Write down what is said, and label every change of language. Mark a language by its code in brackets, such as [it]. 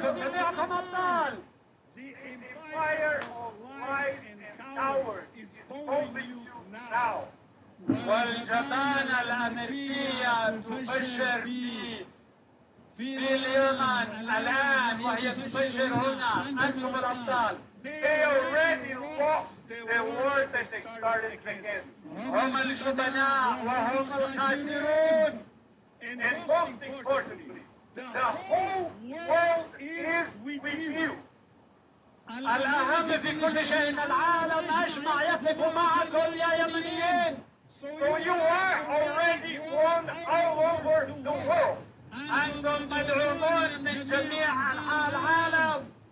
[en] The empire of lies and cowards is holding you now. [ar] والجبانة الأمريكية تفجر في اليمن الآن وهي تفجر هنا أنتم الأبطال. [en] They already lost the war that they started against. [ar] هم الجبناء وهم الخاسرون. [en] And most importantly, the whole world is with you. [ar] الأهم في كل شيء العالم أجمع يقف معكم يا يمنيين. [en] So you are already won all over the world. [ar] أنتم مدعومون من جميع أنحاء العالم.